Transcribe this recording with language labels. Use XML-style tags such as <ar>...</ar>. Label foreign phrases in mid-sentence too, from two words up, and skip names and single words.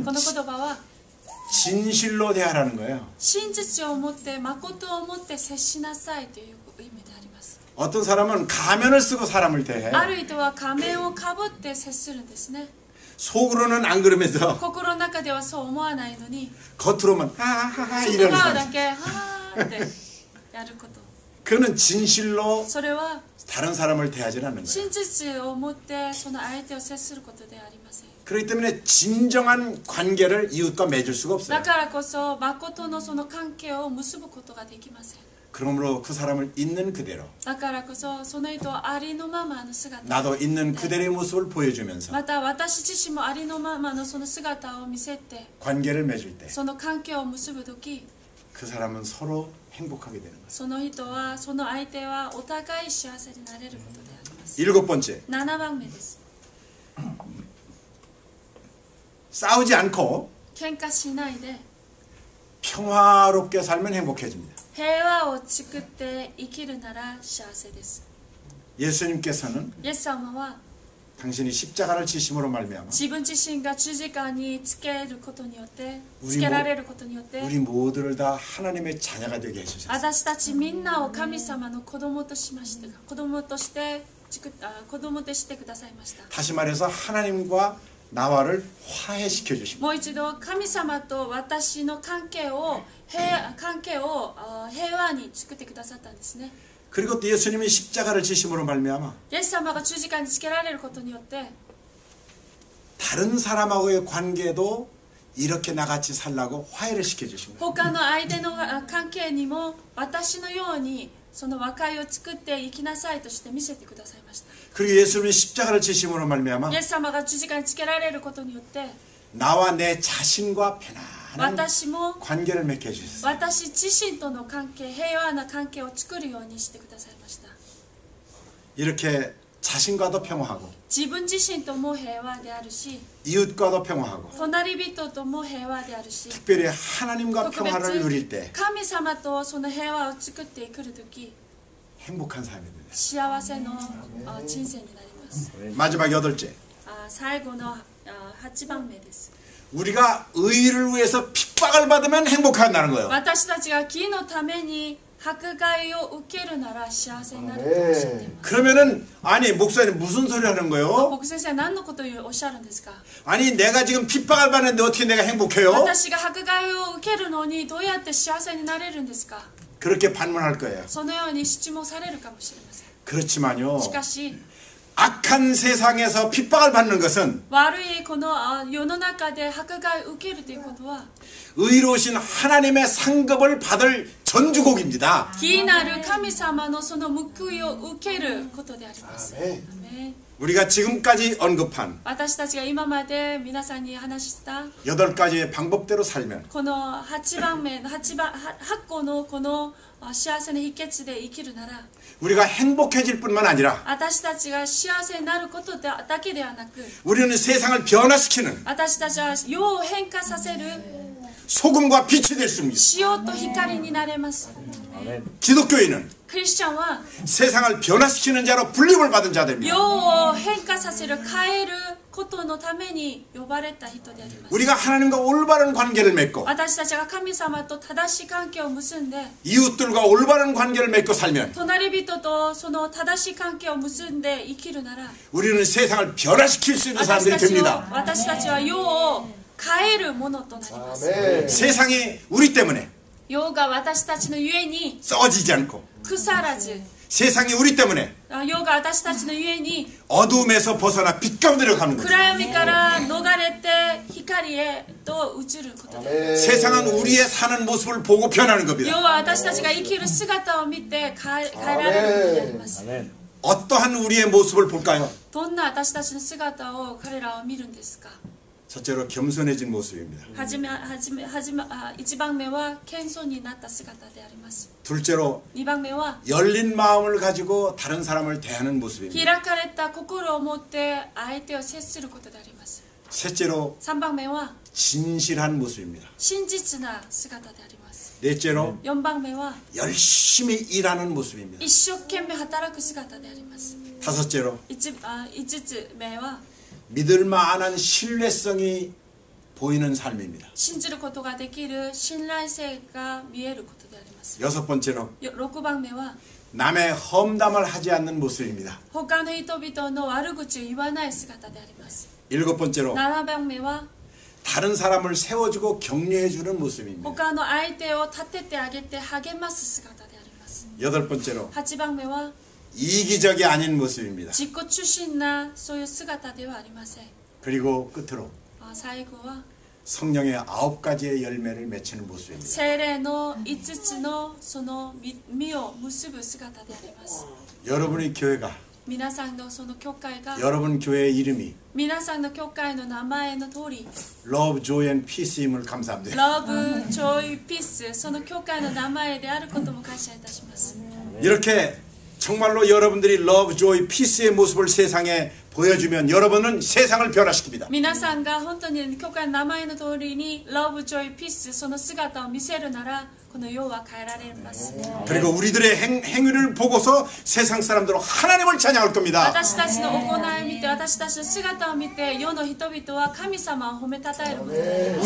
<ja>この言葉は</ja> <ko>진실로 대하라는 거예요.</ko> <ja>真実を持って誠を持って接しなさいという意味であります。</ja> <ko>어떤 사람은 가면을 쓰고 사람을 대해.</ko> <ja>ある人は仮面をかぶって接するんですね。</ja> <ko>속으로는 안 그러면서</ko> <ja>心の中ではそう思わないのに</ja> <ko>겉으로만 하하하</ko> <ja>外</ja> <ko>이러는</ko> <ja>側</ja> <ko>사람.</ko> <ja>だけはーってやること。</ja> <ko>그는 진실로</ko> <ja>それは</ja> <ko>다른 사람을 대하지 않는 거예요.</ko> <ja>真実を持ってその相手を接することではありません。</ja> <ko>그렇기 때문에 진정한 관계를 이웃과 맺을 수가 없어요.</ko> <ja>だからこそ誠のその関係を結ぶことができません。</ja> <ko>그러므로 그 사람을 있는 그대로</ko> <ja>だからこそその人をありのままの姿</ja> <ko>나도 있는 그대로의 모습을 보여주면서</ko> <ja>また私自身もありのままのその姿を見せて</ja> <ko>관계를 맺을 때 그</ko> <ja>その関係を結ぶとき</ja> <ko>사람은 서로 행복하게 되는 거예요.</ko> <ja>その人はその相手はお互い幸せになれることであります。</ja> <ko>7번째</ko> <ja>7番目です。</ja> <ko>싸우지 않고</ko> <ja>喧嘩しないで</ja> <ko>평화롭게 살면 행복해집니다.</ko> <ja>平和を作って生きるなら幸せです。</ja> <ko>예수님께서는</ko> <ja>イエス様は</ja> <ko>당신이 십자가를 지심으로 말미암아</ko> <ja>自分自身が十字架につけることによって</ja> <ko>우리</ko> <ja>つけられることによって</ja> <ko>우리 모두를 다 하나님의 자녀가 되게 해주셨어요.</ko> <ja>私たちみんなを神様の子供としました。子供としてくださいました。</ja> <ko>다시 말해서 하나님과 나와를 화해시켜 주십니다.</ko> <ja>もう一度神様と私の関係を平和に作ってくださったんですね。</ja> <ko>그리고 또 예수님이 십자가를 지심으로 말미암아</ko> <ja>イエス様が十字架につけられることによって</ja> <ko>다른 사람하고의 관계도 이렇게 나같이 살라고 화해를 시켜주신 거예요.</ko> <ja>他の相手の関係にも私のようにその和解を作って生きなさいとして見せてくださいました。</ja> <ko>그리고 예수님이 십자가를 지심으로 말미암아</ko> <ja>イエス様が十字架につけられることによって</ja> <ko>나와 내 자신과 편안한</ko> <ja>私も</ja> <ko>관계를 맺게 해주셨어요.</ko> <ja>私自身との関係、平和な関係を作るようにしてくださいました。</ja> <ko>이렇게 자신과도 평화하고</ko> <ja>自分自身とも平和であるし</ja> <ko>이웃과도 평화하고</ko> <ja>隣人とも平和であるし</ja> <ko>특별히 하나님과</ko> <ja>特</ja> <ko>평화를 누릴</ko> <ja>別</ja> <ko>때</ko> <ja>神様とその平和を作ってくるとき</ja> <ko>행복한 삶이 됩니다.</ko> <ja>幸せの人生になります。</ja> <ko>마지막 8째</ko> <ja>最後の8番目です。</ja> <ko>우리가 의를 위해서 핍박을 받으면 행복하다는 거예요.</ko> <ja>私たちが義のために迫害を受けるなら幸せになるとおっしゃっています。</ja> <ko>그러면은 아니 목사님 무슨 소리 하는 거예요?</ko> <ja>僕先生何のことをおっしゃるんですか？</ja> <ko>아니 내가 지금 핍박을 받는데 어떻게 내가 행복해요?</ko> <ja>私が迫害を受けるのにどうやって幸せになれるんですか？</ja> <ko>그렇게 반문할 거예요.</ko> <ja>そのように質問されるかもしれません。</ja> <ko>그렇지만요.</ko> <ja>しかし</ja> <ko>악한 세상에서 핍박을 받는 것은</ko> <ja>悪いこの世の中で迫害を受けるということは</ja> <ko>의로우신 하나님의 상급을 받을 전주곡입니다.</ko> <ja>義なる神様のその報いを受けることであります。アメン。</ja> <ko>우리가 지금까지 언급한</ko> <ja>私たちが今まで皆さんに話した</ja> <ko>8가지의 방법대로 살면</ko> <ja>この8個のこの幸せの秘訣で生きるなら</ja> <ko>우리가 행복해질 뿐만 아니라</ko> <ja>私たちが幸せになることだけではなく</ja> <ko>우리는 세상을 변화시키는</ko> <ja>私たちは世を変化させる</ja> <ko>소금과 빛이 될 수 있습니다.</ko> <ja>塩と光になれます。</ja> <ko>기독교인은</ko> <ja>クリスチャンは</ja> <ko>세상을 변화시키는 자로 불림을 받은</ko> <ja>世</ja> <ko>자들입니다.</ko> <ja>を変化させる変えることのために呼ばれた人であります。</ja> <ko>우리가 하나님과 올바른 관계를 맺고</ko> <ja>私たちが神様と正しい関係を結んで</ja> <ko>이웃들과 올바른 관계를 맺고 살면</ko> <ja>隣人とその正しい関係を結んで生きるなら</ja> <ko>우리는 세상을 변화시킬 수 있는</ko> <ja>私</ja> <ko>사람들이</ko> <ja>たち</ja> <ko>됩니다.</ko> <ja>は世を変えるものとなります。</ja> <ko>세상이 우리 때문에</ko> <ja>世が私たちのゆえに</ja> <ko>썩어지지 않고</ko> <ja>腐らず</ja> <ko>세상이 우리 때문에</ko> <ja>世が私たちのゆえに</ja> <ko>어둠에서 벗어나 빛 가운데로 가는 거예요.</ko> <ja>暗闇から逃れて光へと移ることで</ja> <ko>세상은 우리의 사는 모습을 보고 변하는</ko> <ja>世</ja> <ko>겁니다.</ko> <ja>は私たちが生きる姿を見て変えられることであります。</ja> <ko>어떠한 우리의 모습을 볼까요?</ko> <ja>どんな私たちの姿を彼らは見るんですか？</ja> <ko>첫째로 겸손해진 모습입니다.</ko> <ja>1 番目は謙遜になった姿であります。</ja> <ko>둘째로</ko> <ja>2番目は</ja> <ko>열린 마음을 가지고 다른 사람을 대하는 모습입니다.</ko> <ja>開かれた心を持って相手を接することであります。</ja> <ko>셋째로</ko> <ja>3番目は</ja> <ko>진실한 모습입니다.</ko> <ja>真実な姿であります。</ja> <ko>넷째로</ko> <ja>4番目は</ja> <ko>열심히 일하는 모습입니다.</ko> <ja>一生懸命働く姿であります。</ja> <ko>다섯째로</ko> <ja>5つ目は</ja> <ko>믿을 만한 신뢰성이 보이는 삶입니다.</ko> <ja>信じることができる信頼性が見えることであります。</ja> <ko>여섯 번째로</ko> <ja>6 番目は</ja> <ko>남의 험담을 하지 않는 모습입니다.</ko> <ja>他の人々の悪口を言わない姿であります。</ja> <ko>일곱 번째로</ko> <ja>7 番目は</ja> <ko>다른 사람을 세워주고 격려해주는 모습입니다.</ko> <ja>他の相手を立ててあげて励ます姿であります。</ja> <ko>여덟 번째로</ko> <ja>8 番目は</ja> <ko>이기적이 아닌 모습입니다.</ko> <ja>自己中心なそういう姿ではありません。</ja> <ko>그리고 끝으로</ko> <ja>最後は</ja> <ko>성령의 9가지의 열매를 맺히는 모습입니다.</ko> <ja>聖霊の5つのその実を結ぶ姿であります。</ja> <ko>여러분의 교회가</ko> <ja>皆さんのその教会が</ja> <ko>여러분 교회의 이름이</ko> <ja>皆さんの教会の名前の通り</ja> <ko>Love, Joy and Peace임을 감사합니다.</ko> <ja>ラブ、ジョイ、ピースその教会の名前であることも感謝いたします。</ja> <ko>이렇게 정말로 여러분들이 Love, Joy, Peace의 모습을 세상에 보여주면 여러분은 세상을 변화시킵니다.</ko> <ja>皆さんが本当に教会の名前の通りにラブ、ジョイ、ピースその姿を見せるならこの世は変えられます。</ja> <ko>그리고 우리들의 행위를 보고서 세상 사람들은 하나님을 찬양할 겁니다.</ko> <ja>私たちの行いを見て私たちの姿を見て世の人々は神様を褒めたたえることです。</ja>